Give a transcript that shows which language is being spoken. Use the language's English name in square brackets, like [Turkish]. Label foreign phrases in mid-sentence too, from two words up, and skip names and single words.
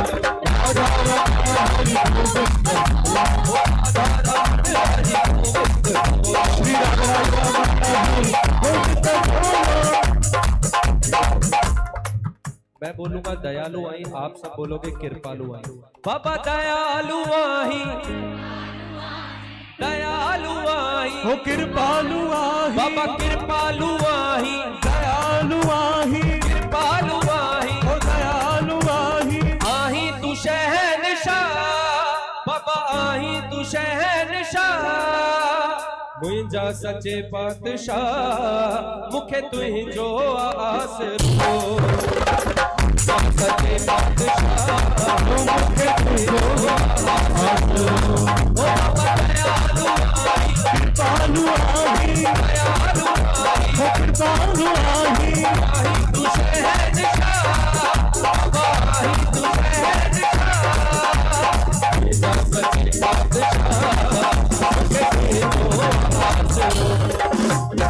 [Hindi] राधा रमण हरि गोविंद राधा रमण हरि गोविंद बोलो, श्री राधा रमण हरि गोविंद बोलो। मैं बोलूंगा दयालु आई, आप सब बोलोगे कृपालु आई। [Sindhi] बाबा दयालु आई, दयालु आई, ओ कृपालु आही बाबा कृपालु आई, दयालु आही कृपालु आई, ओ दयालु आही आही तू शहनशाह, बाबा आही तू शहनशाह, मुंहिंजा सचे पातशाह, मुखे तुंहिंजो आसरो, सचे पातशाह मुखे तुझो आसरो ओ बाबा दयालु आई, कृपालु आही दयालु आई, ओ कृपालु आही आही तू शहनशाह, बाबा आही तू शहनशाह, मुंहिंजा सचे पातशाह, मुखे तुंहिंजो आसरो।